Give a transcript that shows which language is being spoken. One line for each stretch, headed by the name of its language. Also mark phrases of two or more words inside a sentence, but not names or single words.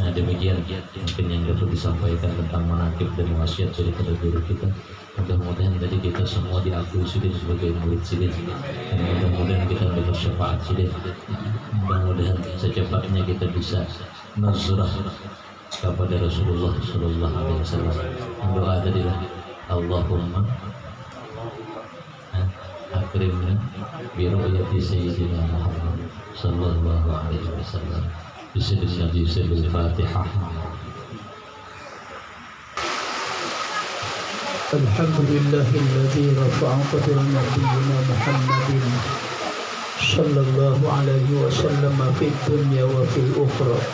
Indonesian: Nah demikian mungkin yang dapat disampaikan tentang manaqib dan wasiat daripada guru kita. Mudah-mudahan tadi kita semua diakui sudah sebagai murid sudah, dan mudah-mudahan kita dapat syafaat sudah. Mudah-mudahan secepatnya kita bisa nuzrah kepada Rasulullah
Arabic: صلى الله عليه وسلم.
Indonesian: Doa tadilah
Arabic: اللهم أكرمنا برؤية سيدنا محمد صلى الله عليه وسلم. بسم الله الرحمن الرحيم. Al-Fatihah. الحمد لله الذي رفع قدر نبينا محمد صلى الله عليه وسلم في الدنيا والأخرى.